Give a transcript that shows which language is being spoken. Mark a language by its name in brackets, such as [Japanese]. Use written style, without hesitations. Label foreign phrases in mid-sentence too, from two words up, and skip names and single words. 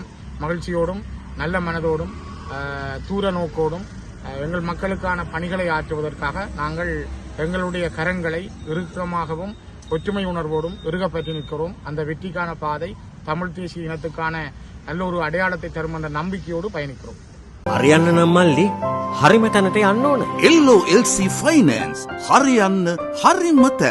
[Tamil] மகிழ்ச்சியோடும் நல்ல மனதோடும் தூர நோக்கோடும் எங்கள் மக்களுக்கான பணிகளை ஆற்றுவதற்காக நாங்கள் எங்களுடைய கரங்களை இறுக்கமாகவும் ஒற்றுமை உணர்வோடும் இறுகப்பற்றி நிற்கிறோம். அந்த வெற்றிக்கான பாதை தமிழ் தேசிய இனத்துக்கான நல்ல ஒரு அடையாளத்தை தரும் என்ற நம்பிக்கையோடு பயணிக்கிறோம். [Sinhala] හරියන්න නම් මල්ලි හරිම තැනට යන්න ඕන. LOLC Finance හරියන්න හරිම තැන.